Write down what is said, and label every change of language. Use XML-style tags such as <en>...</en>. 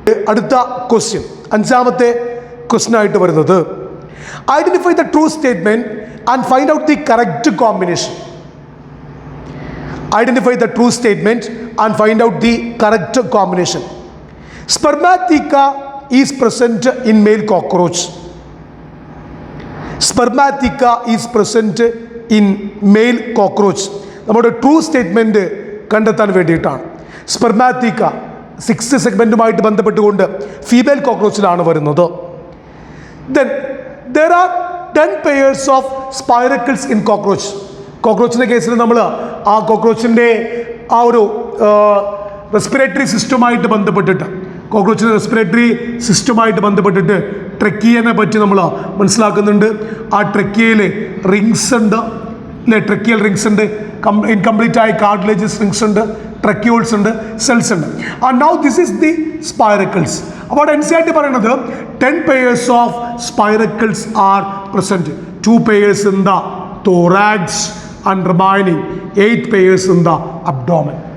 <ml>അടുത്ത ക്വസ്റ്റ്യൻ, അഞ്ചാമത്തെ ക്വസ്റ്റ്യൻ ആയിട്ട് വരുന്നത്,</ml> <en>Identify the true statement and find out the correct combination. Identify the true statement and find out the correct combination. Spermatheca is present in male cockroach. Spermatheca is present in male cockroach.</en> <ml>നമ്മുടെ true statement കണ്ടെത്താൻ വേണ്ടിയിട്ടാണ്. സ്പെർമാത്തീക്ക 6th സെഗ്മെൻറ്റുമായിട്ട് ബന്ധപ്പെട്ടുകൊണ്ട് female കോക്രോച്ചിലാണ് വരുന്നത്.</ml> <en>Then there are 10 pairs of spiracles in cockroach.</en> <ml>കോക്രോച്ചിൻ്റെ കേസിൽ നമ്മൾ ആ കോക്രോച്ചിൻ്റെ ആ ഒരു റെസ്പിറേറ്ററി സിസ്റ്റവുമായിട്ട് ബന്ധപ്പെട്ടിട്ട്, കോക്രോച്ചിൻ്റെ റെസ്പിറേറ്ററി സിസ്റ്റവുമായിട്ട് ബന്ധപ്പെട്ടിട്ട് ട്രെക്കിയനെ പറ്റി നമ്മൾ മനസ്സിലാക്കുന്നുണ്ട്. ആ ട്രെക്കിയയിൽ റിങ്സ് ഉണ്ട് അല്ലേ? ട്രെക്കിയൽ റിങ്സ് ഉണ്ട്, ഇൻകംപ്ലീറ്റ് ആയ കാർട്ടിലേജസ് റിങ്സ് ഉണ്ട്, ട്രെക്യൂൾസ് ഉണ്ട്, സെൽസ് ഉണ്ട്.</ml> <en>Now this is the spiracles.</en> <ml>അപ്പോൾ അവിടെ NCERT പറയുന്നത്</ml> <en>10 pairs of spiracles are present, 2 pairs in the thorax and remaining 8 pairs in the abdomen.</en>